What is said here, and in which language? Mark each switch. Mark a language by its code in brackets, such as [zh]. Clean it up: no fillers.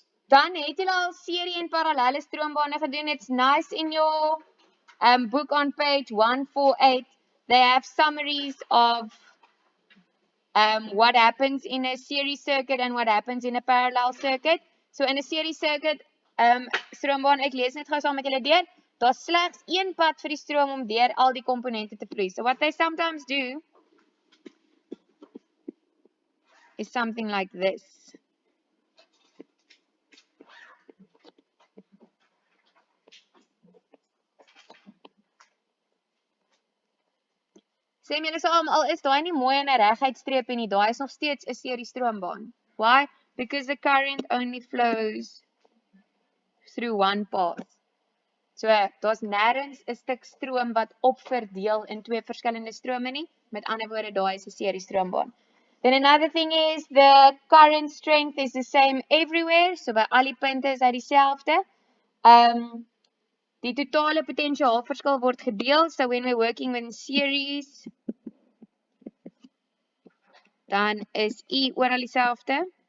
[af] Dan het julle al serie en parallelle stroombane gedoen. [en] It's nice in your book on page 148. They have summaries of what happens in a series circuit and what happens in a parallel circuit. So in a series circuit, [af] stroombaan, ek lees net gou saam met julle deur. Daar's slegs een pad vir die stroom om deur al die komponente te vloei. [en] So what they sometimes do is something like this. [af] Sê my julle saam, al is daai nie mooi in 'n reguit streepie nie, daai is nog steeds 'n serie stroombaan. Why? [en] Because the current only flows through one path. [af] So daar's nêrens 'n stuk stroom wat opverdeel in twee verskillende strome nie. Met ander woorde, daai is 'n serie stroombaan. [en] Then another thing is the current strength is the same everywhere. [af] So by al die punte is hy dieselfde. Die totale potensiaalverskil word gedeel. [en] So when we're working in series, [af] dan is E oral dieselfde.